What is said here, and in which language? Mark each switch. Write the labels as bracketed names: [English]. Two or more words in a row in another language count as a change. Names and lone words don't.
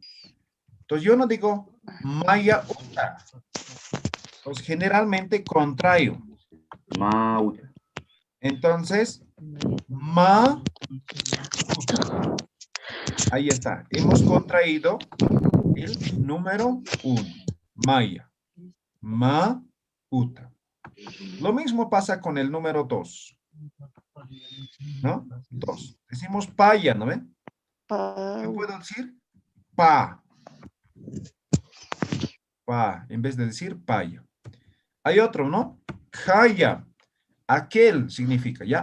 [Spanish] Entonces yo no digo [Aymara] Maya uta. [Spanish] Entonces generalmente contrayo. Entonces, ma. Ahí está. Hemos contraído el número 1. [Aymara] Maya. Ma uta. [Spanish] Lo mismo pasa con el número 2. ¿No? 2. Decimos paya, ¿no ven? ¿Qué puedo decir? Pa. Pa, en vez de decir paya. Hay otro, ¿no? Jaya. Aquel significa, ¿ya?